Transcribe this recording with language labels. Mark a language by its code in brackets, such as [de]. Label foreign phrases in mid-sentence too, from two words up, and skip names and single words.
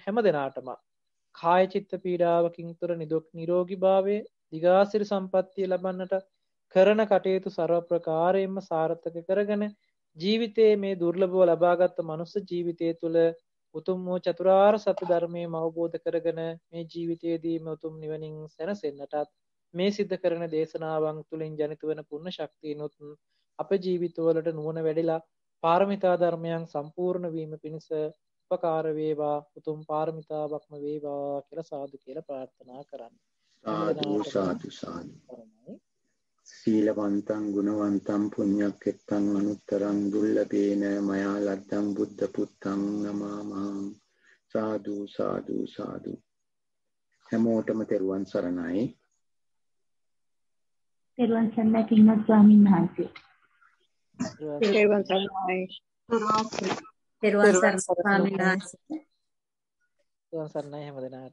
[si] හැමදෙනාටම කාය චිත්ත පීඩාවකින් තොර නිරෝගී භාවයේ දිගාසිරි සම්පන්නිය ලබන්නට කරන කටයුතු ਸਰව ප්‍රකාරයෙන්ම සාර්ථක කරගෙන ජීවිතයේ මේ දුර්ලභව ලබාගත් මනුස්ස ජීවිතය තුළ උතුම් වූ චතුරාර්ය සත්‍ය ධර්මයම අවබෝධ කරගෙන මේ ජීවිතයේදීම උතුම් නිවනින් සැනසෙන්නටත් මේ සිද්ධ කරන දේශනාවන් තුළින් ජනිත වන පුණ්‍ය ශක්තියනොත් අපේ ජීවිතවලට නුවණ වැඩිලා පාරමිතා ධර්මයන් සම්පූර්ණ වීම පිණිස උපකාර වේවා. උතුම් පාරමිතාවක්ම වේවා කියලා සාදු කියලා ප්‍රාර්ථනා කරන්නේ. සාදු සාදු සාදු. [pi] සීලවන්තං ගුණවන්තං පුඤ්ඤක්ඛෙත්තං අනුත්තරං දුල්ලභේන මයා ලද්දං බුද්ධ පුත්තං නමාමං. [si] සාදු සාදු සාදු. හැමෝටම තෙරුවන් සරණයි. තෙරුවන් සරණයි පින්වත් ස්වාමීන් වහන්සේ. තෙරුවන් සරණයි. තෙරුවන් සරණයි ස්වාමීන් වහන්සේ. තෙරුවන් සරණයි හැමදෙනාටම.